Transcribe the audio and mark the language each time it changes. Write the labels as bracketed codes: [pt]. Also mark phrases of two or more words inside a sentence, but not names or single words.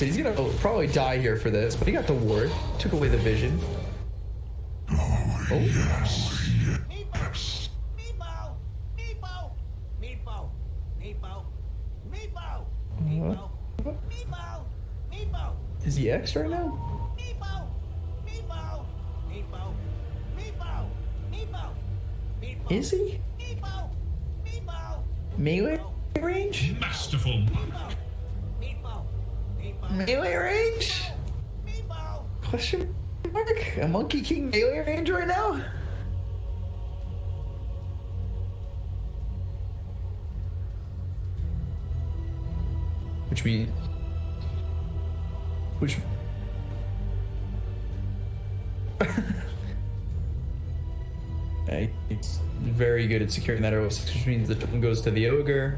[en] He's gonna probably die here for this, but he got the ward. Took away the vision. Oh. Yes. Meepo! Meepo! Meepo! Meepo! Meepo! Meepo! Meepo! Meepo! Meepo! Is he X right now? Meepo! Meepo! Meepo! Meepo! Meepo! Meepo! Is he? Meepo! Meepo! Melee range? Masterful. Meepo! Meepo! Meepo! Melee range? Meepo! Question mark? A Monkey King melee range right now? Which means... It's very good at securing that 06, which means the token goes to the Ogre.